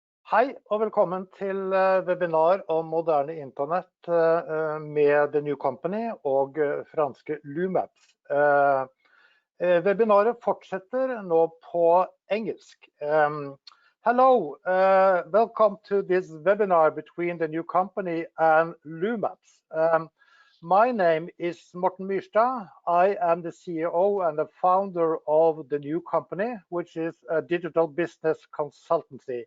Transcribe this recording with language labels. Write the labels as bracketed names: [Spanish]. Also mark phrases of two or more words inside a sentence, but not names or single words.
[Norwegian] Hei og velkommen til webinar om moderne intranett med The New Company og franske Lumapps. Webinaret fortsetter nå på engelsk. [English] Hello, welcome to this webinar between The New Company and Lumapps. My name is Morten Myrstad. I am the CEO and the founder of The New Company, which is a digital business consultancy.